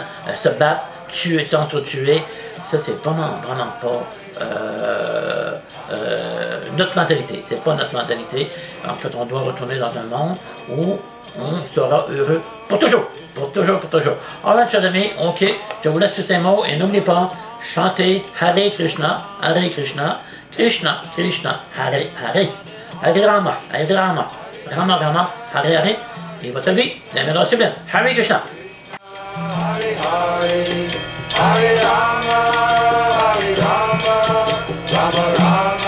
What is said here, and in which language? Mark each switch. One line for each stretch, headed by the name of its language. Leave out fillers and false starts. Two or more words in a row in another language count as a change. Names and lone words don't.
French: Se battre, s'entretuer, ça, c'est vraiment pas notre mentalité. C'est pas notre mentalité. En fait, on doit retourner dans un monde où on sera heureux pour toujours. Alors, chers amis, ok, je vous laisse sur ces mots et n'oubliez pas, chantez
Sanskrit: Hare Krishna, Krishna, Hare Hare, Hare Rama, Rama, Hare Hare,
French: et votre vie deviendra sublime.
Sanskrit: Hare Krishna. Hare Rama, Rama Rama.